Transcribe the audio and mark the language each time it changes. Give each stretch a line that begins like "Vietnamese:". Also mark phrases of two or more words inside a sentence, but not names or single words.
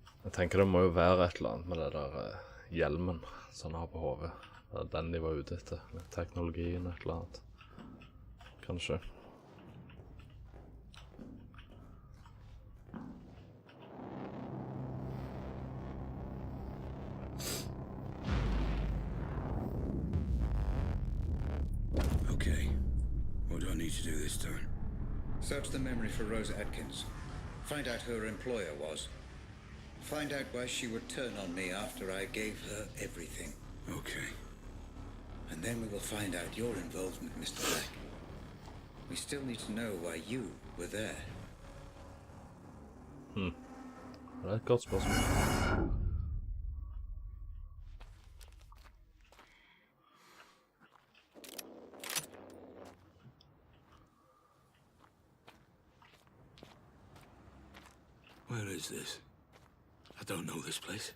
Norwegian: Jeg tenker det må jo være et eller annet med det der hjelmen som han har på hodet. Det er den de var ute etter. Teknologien, et eller annet. Kanskje.
English: Okay. What do I need to do this time? Search the memory for Rosa Atkins. Find out who her employer was. Find out why she would turn on me after I gave her everything. Okay. And then we will find out your involvement, Mr. Black. We still need to know why you were there.
Norwegian: Det er et godt spørsmål.
English: Where is this? I don't know this place.